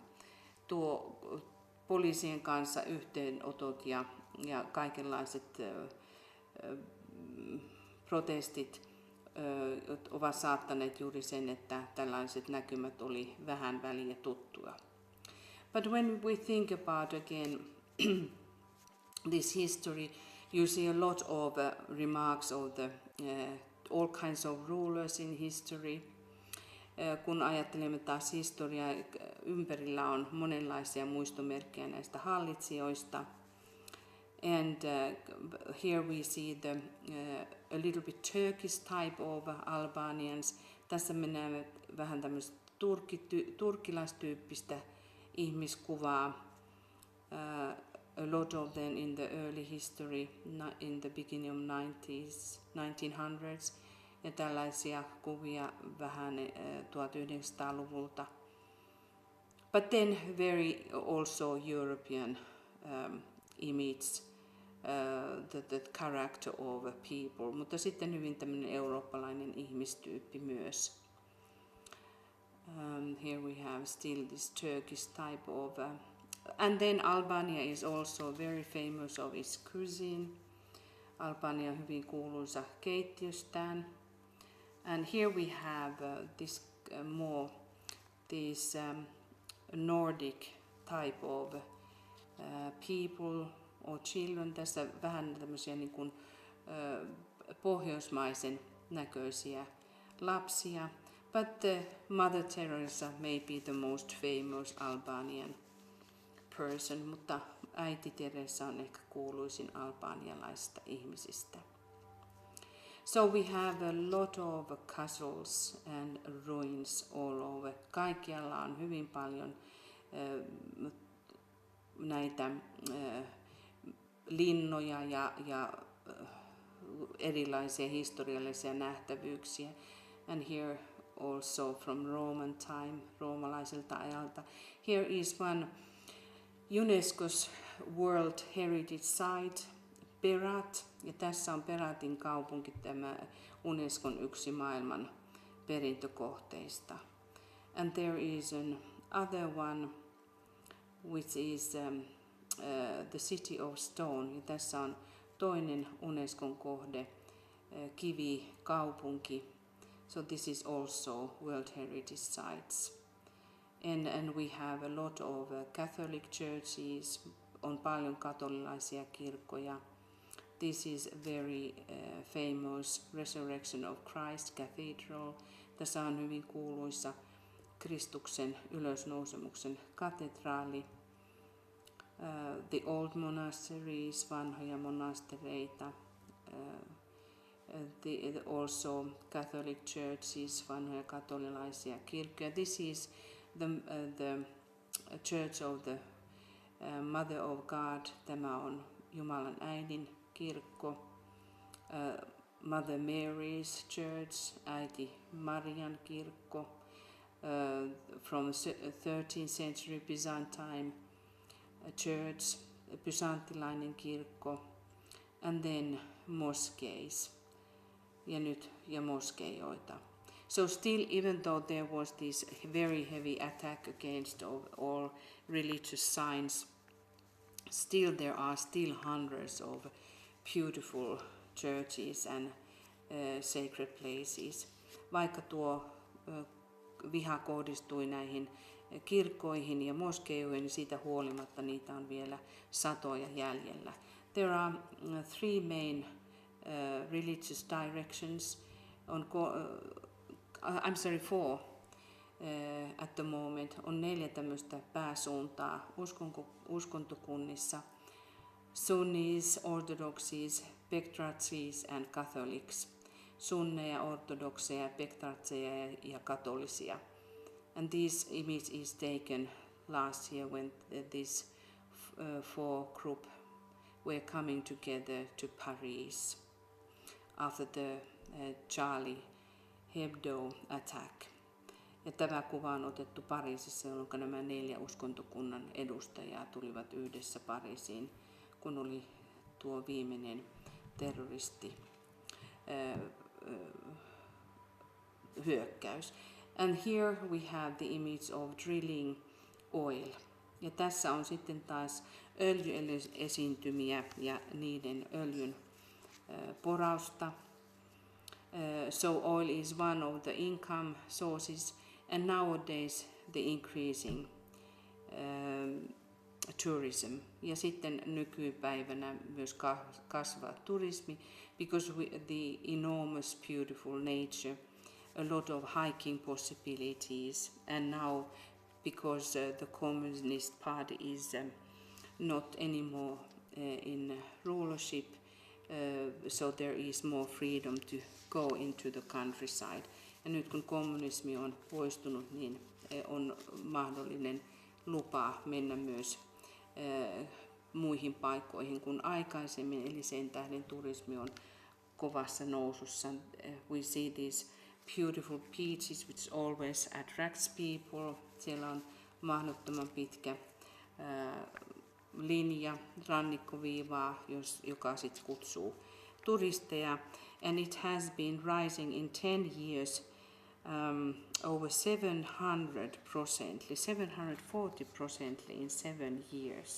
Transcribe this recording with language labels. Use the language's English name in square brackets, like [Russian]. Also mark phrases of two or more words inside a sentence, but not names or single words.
[Finnish] Tuo poliisien kanssa yhteenotot ja kaikenlaiset protestit ovat saattaneet juuri sen, että tällaiset näkymät oli vähän väliä tuttua. [English] But when we think about again this history, you see a lot of remarks of the all kinds of rulers in history. [Finnish] Kun ajattelemme taas historiaa, ympärillä on monenlaisia muistomerkkejä näistä hallitsijoista. [English] And here we see a little bit Turkish type of Albanians. [Finnish] Tässä me näemme vähän tämmöistä turkkilaistyyppistä ihmiskuvaa. [English] A lot of them in the early history, in the beginning of 1900s. [Finnish] Ja tällaisia kuvia vähän 1900-luvulta. [English] But then very also European image, the character of a people, [Finnish] mutta sitten hyvin tämmöinen eurooppalainen ihmistyyppi myös. [English] Here we have still this Turkish type of, and then Albania is also very famous of its cuisine. [Finnish] Albania on hyvin kuuluisa keittiöstään. [English] And here we have this Nordic type of people or children. [Finnish] Tässä vähän tämmöisiä niin kuin pohjoismaisen näköisiä lapsia. [English] But Mother Teresa may be the most famous Albanian person, [Finnish] mutta äiti Teresa on ehkä kuuluisin albanialaisista ihmisistä. [English] So we have a lot of castles and ruins all over. [Finnish] Kaikkialla on hyvin paljon näitä linnoja ja erilaisia historiallisia nähtävyyksiä. [English] And here also from Roman time, [Finnish] roomalaiselta ajalta. [English] Here is one UNESCO's World Heritage Site, Berat, [Finnish] ja tässä on Beratin kaupunki, tämä UNESCOn yksi maailman perintökohteista. [English] And there is another one which is the City of Stone, [Finnish] ja tässä on toinen UNESCOn kohde, kivikaupunki. [English] So this is also World Heritage Sites. And we have a lot of Catholic churches, [Finnish] on paljon katolilaisia kirkkoja. [English] This is very famous Resurrection of Christ Cathedral. [Finnish] Tässä on hyvin kuuluisa Kristuksen ylösnousemuksen katedraali. [English] The old monasteries, [Finnish] vanhoja monastereita. [English] Also Catholic churches, [Finnish] vanhoja katolilaisia kirkkoja. [English] This is the Church of the Mother of God. [Finnish] Tämä on Jumalan äidin kirkko. [English] Mother Mary's Church, [Finnish] äiti Marian kirkko. [English] From 13th century Byzantine church, [Finnish] byzanttilainen kirkko, [English] and then mosques, [Finnish] ja moskeijoita. [English] So still, even though there was this very heavy attack against all religious signs, still there are still hundreds of beautiful churches and sacred places. [Finnish] Vaikka tuo viha kohdistui näihin kirkkoihin ja moskeijoihin, niin siitä huolimatta niitä on vielä satoja jäljellä. [English] There are three main religious directions. Four at the moment. [Finnish] On 4 tämmöistä pääsuuntaa uskontokunnissa. [English] Sunnis, Orthodoxes, Bektartses and Catholics. [Finnish] Sunneja, ortodokseja, bektartseja ja katolisia. [English] And this image is taken last year when this 4 group were coming together to Paris after the Charlie Hebdo attack. [Finnish] Ja tämä kuva on otettu Pariisissa, jolloin nämä 4 uskontokunnan edustajaa tulivat yhdessä Pariisiin, kun oli tuo viimeinen terroristi hyökkäys. [English] And here we have the image of drilling oil. [Finnish] Ja tässä on sitten taas öljyesiintymiä ja niiden öljyn porausta. [English] So oil is one of the income sources, and nowadays the increasing tourism. [Finnish] Ja sitten nykypäivänä myös kasvaa turismi, [English] because the enormous beautiful nature, a lot of hiking possibilities, and now because the Communist Party is not anymore in rulership, so there is more freedom to go into the countryside. [Finnish] Ja nyt kun kommunismi on poistunut, niin on mahdollinen lupa mennä myös muihin paikkoihin kuin aikaisemmin, eli sen tähden turismi on kovassa nousussa. [English] We see these beautiful beaches which always attracts people. [Finnish] Siellä on mahdottoman pitkä linja, rannikkoviivaa, joka sitten kutsuu turisteja. [English] And it has been rising in 10 years over 740% in 7 years.